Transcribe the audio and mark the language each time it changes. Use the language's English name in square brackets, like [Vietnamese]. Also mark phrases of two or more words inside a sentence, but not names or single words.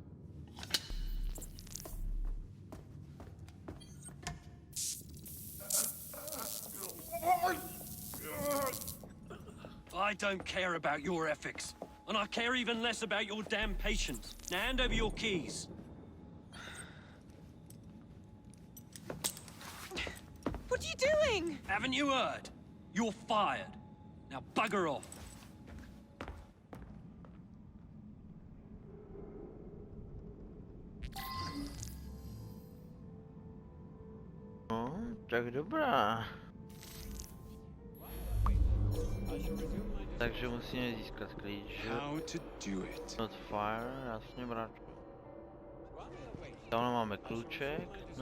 [English] I don't care about your ethics. And I care even less about your damn patience. Now hand over your keys. What are you doing? Haven't you heard? You're fired. Now bugger off. [Czech] No, tak dobrá. Takže musíme získat klíč. [English] How to do it? Not fire, [Czech] jasně bráčku. Tam máme kluček, no.